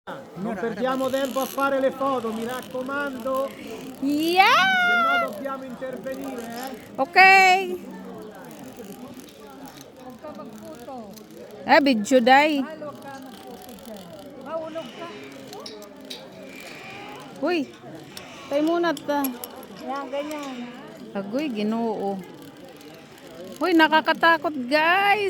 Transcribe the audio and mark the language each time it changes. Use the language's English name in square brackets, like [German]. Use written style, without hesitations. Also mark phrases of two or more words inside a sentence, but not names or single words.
[Italian] Non perdiamo tempo a fare le foto, mi raccomando, se [English] Yeah! [Italian] no dobbiamo intervenire, [English] Okay. Video day. [Filipino] Uy, tayo muna ta. Yan, ganyan. Agoy, Ginoo. Uy, nakakatakot guys.